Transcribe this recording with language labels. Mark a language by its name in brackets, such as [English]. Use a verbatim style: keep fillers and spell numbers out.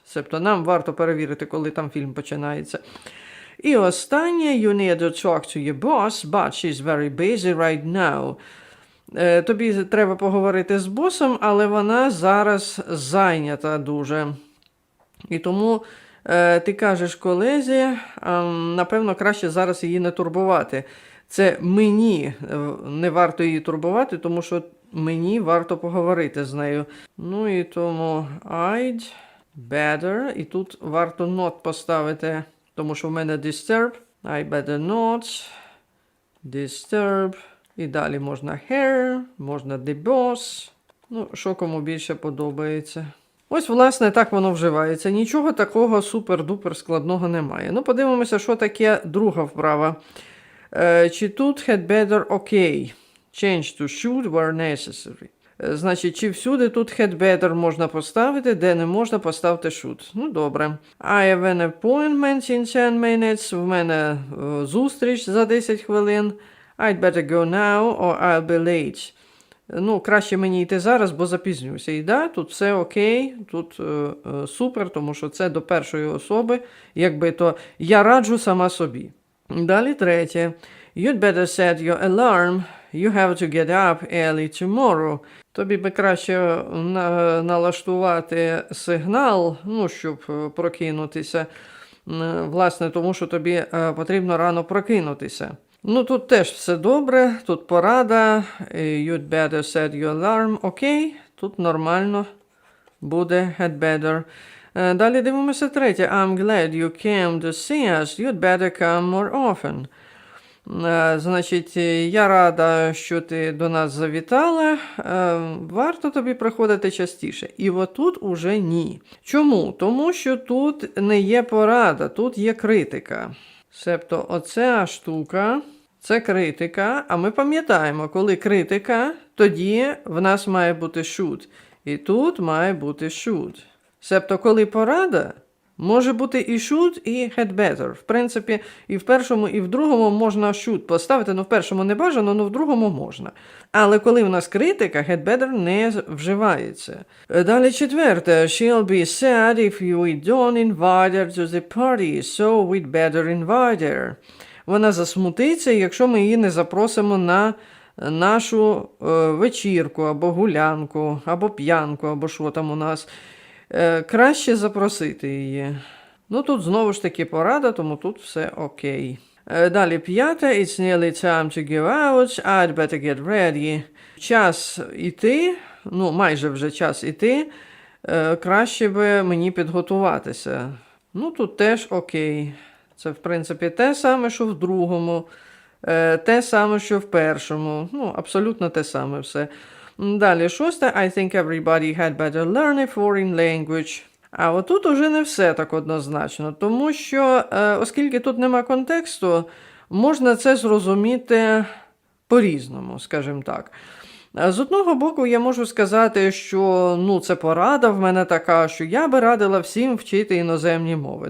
[Ukrainian] Себто нам варто перевірити, коли там фільм починається. І останнє, [English] you need to talk to your boss, but she's very busy right now. [Ukrainian] Е, Тобі треба поговорити з босом, але вона зараз зайнята дуже. І тому е, ти кажеш колезі, ем, напевно, краще зараз її не турбувати. Це мені е, не варто її турбувати, тому що мені варто поговорити з нею. Ну і тому [English] I'd better, [Ukrainian] і тут варто not поставити, тому що в мене disturb, [English] I better not, disturb, [Ukrainian] і далі можна hair, можна the boss, ну, що кому більше подобається. Ось, власне, так воно вживається. Нічого такого супер-дупер складного немає. Ну, подивимося, що таке друга вправа. Е, чи тут [English] had better okay? Change to should where necessary. [Ukrainian] Е, Значить, чи всюди тут headbetter можна поставити, де не можна, поставити should. Ну, добре. [English] I have an appointment in ten minutes. [Ukrainian] В мене е, зустріч за десять хвилин. [English] I'd better go now or I'll be late. [Ukrainian] Ну, краще мені йти зараз, бо запізнюся. І да, тут все окей, тут е, е, супер, тому що це до першої особи, якби то я раджу сама собі. Далі третє. [English] You'd better set your alarm. You have to get up early tomorrow. [Ukrainian] Тобі би краще на- налаштувати сигнал, ну, щоб е, прокинутися. М, Власне, тому що тобі е, потрібно рано прокинутися. Ну, тут теж все добре, тут порада, е, [English] you'd better set your alarm, [Ukrainian] окей, тут нормально буде had better. Е, Далі дивимося третє. [English] I'm glad you came to see us. You'd better come more often. [Ukrainian] Е, Значить, е, я рада, що ти до нас завітала. Е, Варто тобі приходити частіше. І отут уже ні. Чому? Тому що тут не є порада, тут є критика. Себто оця штука це критика, а ми пам'ятаємо, коли критика, тоді в нас має бути should. І тут має бути should. Себто, коли порада, може бути і should, і had better. В принципі, і в першому, і в другому можна should поставити. Ну, в першому не бажано, ну в другому можна. Але коли в нас критика, had better не з- вживається. Е, Далі четверте. [English] She'll be sad if we don't invite her to the party, so we'd better invite her. [Ukrainian] Вона засмутиться, якщо ми її не запросимо на нашу е, вечірку, або гулянку, або п'янку, або що там у нас. Е, краще запросити її. Ну, тут знову ж таки порада, тому тут все окей. Е, Далі п'яте. [English] It's nearly time to give out. I'd better get ready. [Ukrainian] Час іти, ну, майже вже час іти. Е, Краще би мені підготуватися. Ну, тут теж окей. Це, в принципі, те саме, що в другому, е, те саме, що в першому. Ну, абсолютно те саме все. М, Далі, шосте. [English] I think everybody had better learn a foreign language. [Ukrainian] А отут уже не все так однозначно, тому що, е, оскільки тут нема контексту, можна це зрозуміти по-різному, скажімо так. Е, З одного боку, я можу сказати, що ну, це порада в мене така, що я би радила всім вчити іноземні мови.